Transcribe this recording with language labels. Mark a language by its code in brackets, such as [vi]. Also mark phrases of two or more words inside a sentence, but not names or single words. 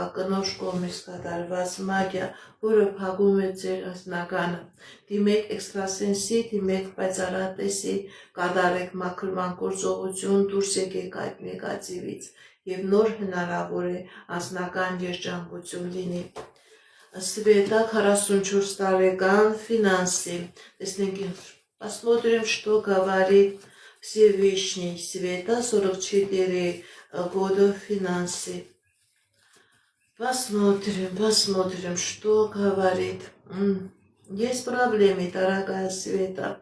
[hy] կնոջ կողմից կատարված մագիա, որը փակում է ձեր անձնականը, դիմեք էքստրասենսի, դիմեք պայծառատեսի, կատարեք մաքրման գործողություն, դուրս եկեք այդ նեգատիվից և նոր հնարավոր է անձնական երջանկություն լինի։ Սվետա 44 տարեկան, ֆինանսի, տեսնենք [ru] посмотрим, что говорит Всевышний. Света 44 года финансы. Посмотрим, что говорит. Есть проблемы, дорогая Света.